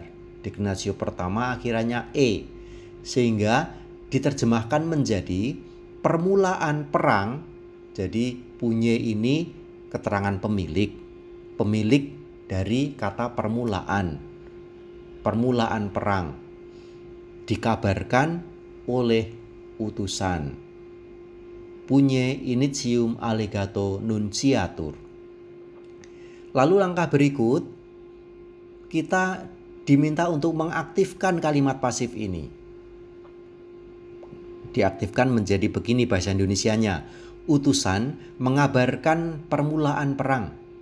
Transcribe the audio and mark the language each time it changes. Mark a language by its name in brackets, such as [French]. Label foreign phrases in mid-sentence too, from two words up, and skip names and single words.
[Indonesian] Deklinatio pertama akhirannya e, sehingga diterjemahkan menjadi permulaan perang. Jadi punye ini keterangan pemilik dari kata permulaan perang, dikabarkan oleh utusan. [Latin] Punye initium allegato nunciatur. [Indonesian] Lalu langkah berikut, kita diminta untuk mengaktifkan kalimat pasif ini. Diaktifkan menjadi begini bahasa Indonesianya. Utusan mengabarkan permulaan perang.